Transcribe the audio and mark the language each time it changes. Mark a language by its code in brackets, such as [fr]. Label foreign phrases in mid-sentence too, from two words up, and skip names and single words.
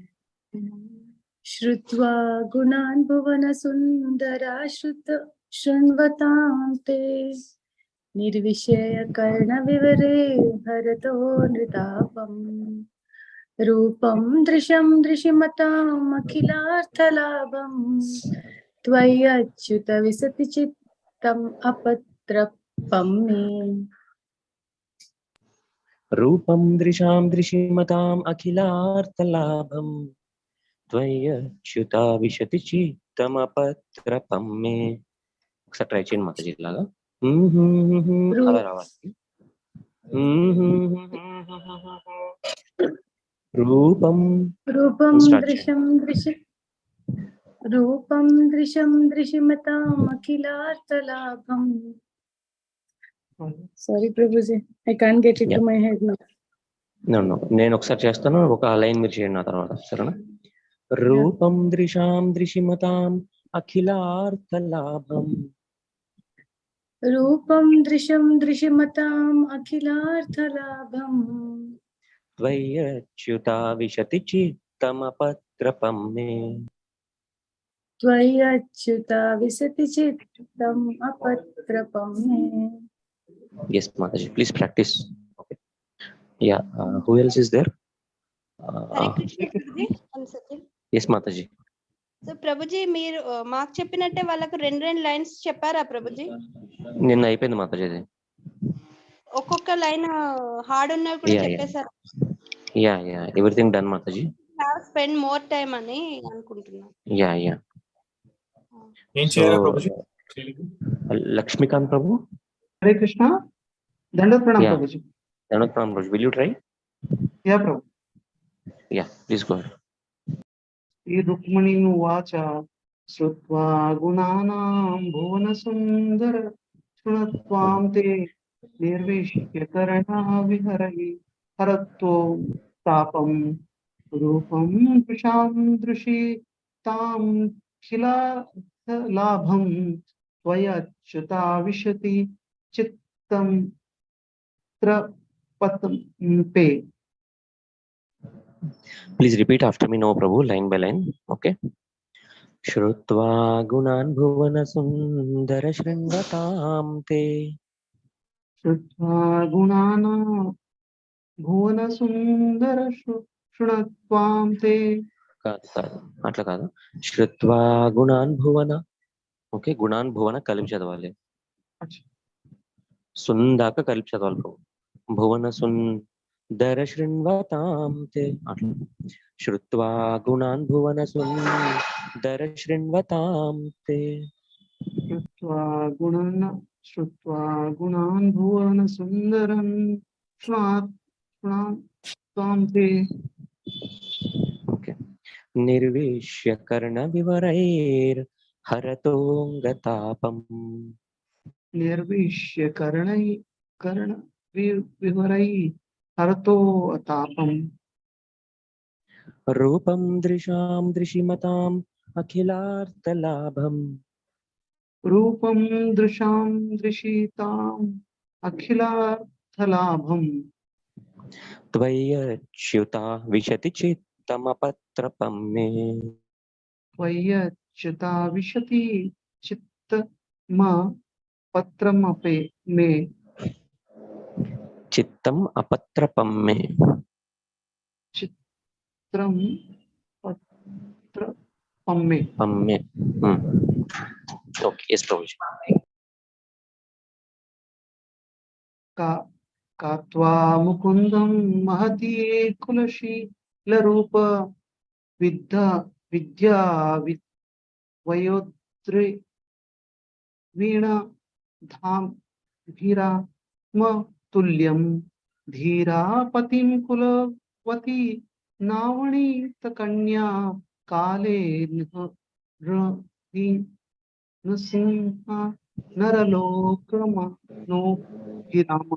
[sa] श्रुत्वा गुणान् भुवन सुन्दर शुन्वतां ते निर्विषय कर्ण विवरे भरतो नृतापं रूपं दृशं दृशिमतां अखिलार्थलाभं त्वयाच्युत विसति चित्तं अपत्रपं मे. रूपं दृशं दृशिमतां अखिलार्थलाभं त्वयाच्युत विशति चित्तं अपत्रपं मे. [te] ఒకసారి ట్రై చేయండి మాతాజీ లాగా. అలా రావాలి. [sa] రూపం దృశం దృశిమతాం అఖిలార్థలాభం. [en] Sorry, Prabhuji, I can't get it to my head now. No. [te] నేను ఒకసారి చేస్తాను, ఒక లైన్ మీరు చేయండి నా తర్వాత, సరేనా? [sa] రూపం దృశాం దృశిమతాం అఖిలార్థలాభం. రూపం దృశం దృశిమతాం అఖిలార్థలాభం. త్వయ్యచ్యుతా విశతి చిత్తమపత్రపం మే. త్వయ్యచ్యుతా విశతి చిత్తం అపత్రపం మే. [en] Yes, Mataji, please practice. Okay. Yeah, who else is there? [sa] हरे कृष्ण, [en] Prabhuji. One second. Yes, Mataji. [te] So Prabhuji, మీరు మాకు చెప్పినట్టే వాళ్ళకు రెండు లైన్స్ చెప్పారా Prabhuji? నిన్న అయిపోయింది మాతాజీ అది. ఒక్కొక్క [en] line hard [te] ఉన్నవి కూడా చెప్పేశారు. [en] yeah everything done మాతాజీ. spend more time [te] అని అనుకుంటున్నా. యా ఏం చేయాలి ప్రభుజీ? లక్ష్మీకాంత్ ప్రభు. [sa] हरे कृष्ण. दण्डवत् प्रणाम Prabhuji. दण्डवत् प्रणाम [en] Prabhuji. Will you try? Yeah, Prabhu. Yeah, please go ahead. [sa] श्री रुक्मिणी वाच श्रुत्वा गुणानां भुवन सुन्दर शुनत्वं ते निर्विश्य करण विहरहि हरतो तापं रूपं प्रशं दृशि तम् लाभं त्वयच्युता विशति चित्तं त्रपतम्पे. [en] Please repeat after me, no Prabhu, line by line. Okay. [sa] श्रुत्वा गुणान् भुवन सुन्दर शृङ्गतां ते. श्रुत्वा गुणान् भुवनसुन्दर शृणत्वां ते. [te] అట్లా కాదు. [sa] శ్రుత్వా గుణాన్ భువన. [te] ఓకే, [sa] గుణాన్ భువన [te] కలిపి చదవాలి. సుందాక కలిపి చదవాలి ప్రభు. [sa] భువన సుందర శృణ్వతాం తే. అట్లా శ్రుత్వా గుణాన్ భువన సుందర శృణ్వతాం తే. श्रुत्वा गुणान् भुवनसुन्दरं शृणत्वां ते. ఓకే. నిర్విష్య కర్ణ వివరైర్ హరతోంగతాపం. निर्विश्य कर्ण विवरै हरतो तापम. రూపం దృశాం దృశిమతాం అఖిలార్థలాభం. रूपं दृशां दृशिताम् अखिलार्थलाभम्. त्वय्यच्युता विशति चित्तमपत्रपं मे. त्वय्यच्युता विशति चित्तमपत्रमपे मे. चित्तम अपत्रपं मे. चित्रं पत्रपं मे. पम्मे. [en] okay, yes प्रभु जी. [sa] कात्वा मुकुन्दं महती कुलशीलरूप विद्या वयोद्रे वीणा धाम धीरात्मतुल्यं धीरापतिं कुलवती नावणीतकन्या काले नृसिंहा नरलोकमनोभिरामः.